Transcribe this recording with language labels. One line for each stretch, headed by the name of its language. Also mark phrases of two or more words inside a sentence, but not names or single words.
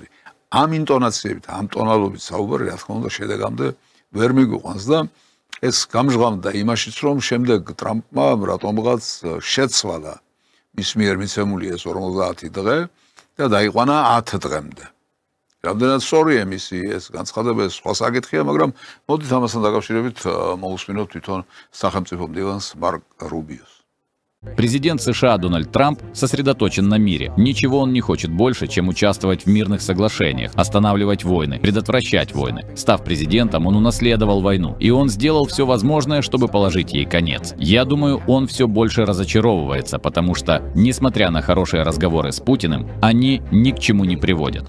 Georgian: ამ ინტონაციებით, ამ ტონალობით საუბარი, რა თქმა უნდა, შედეგამდე ვერ მიგვიყვანს და ეს გამჟღავნდა იმაშიც, რომ შემდეგ ტრამპმა რატომღაც შეცვალა მის მიერ მიცემული ეს 50 დღე და დაიყვანა 10 დღემდე. რამდენად სწორია მისი ეს განცხადება, ეს სხვა საკითხია, მაგრამ მოდით ამასთან დაკავშირებით მოусმინოთ თვითონ სახელმწიფო მდივანს მარკ რუბიოს.
Russian: Президент США Дональд Трамп сосредоточен на мире. Ничего он не хочет больше, чем участвовать в мирных соглашениях, останавливать войны, предотвращать войны. Став президентом, он унаследовал войну, и он сделал все возможное, чтобы положить ей конец. Я думаю, он все больше разочаровывается, потому что, несмотря на хорошие разговоры с Путиным, они ни к чему не приводят.